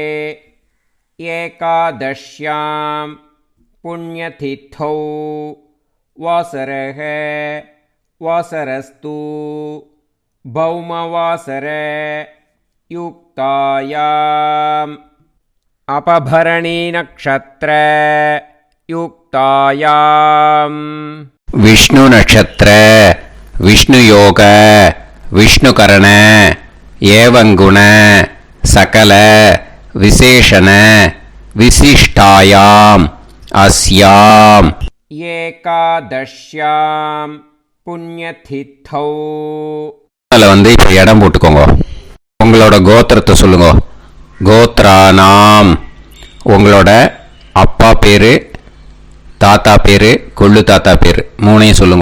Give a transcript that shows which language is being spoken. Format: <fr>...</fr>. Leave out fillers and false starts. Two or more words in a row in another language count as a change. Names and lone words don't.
<sa>एकादश्यां पुण्यतिथौ वासरः वासरस्तु भौमवासर युक्तायाम् अपभरणी नक्षत्र युक्तायाम् विष्णु नक्षत्र विष्णु योग विष्णुकरण एवं गुण सकल विशेषण विशिष्टायाम् अस्याम् एकादश्यां पुण्यतिथौ.</sa> <ta>அதில் இப்போ இடம் போட்டுக்கோங்க. உங்களோட கோத்திரத்தை சொல்லுங்க. கோத்ரானாம். உங்களோட அப்பா பேர், தாத்தா பேர், கொள்ளு தாத்தா பேர் 3ஐயும் சொல்லுங்க.</ta>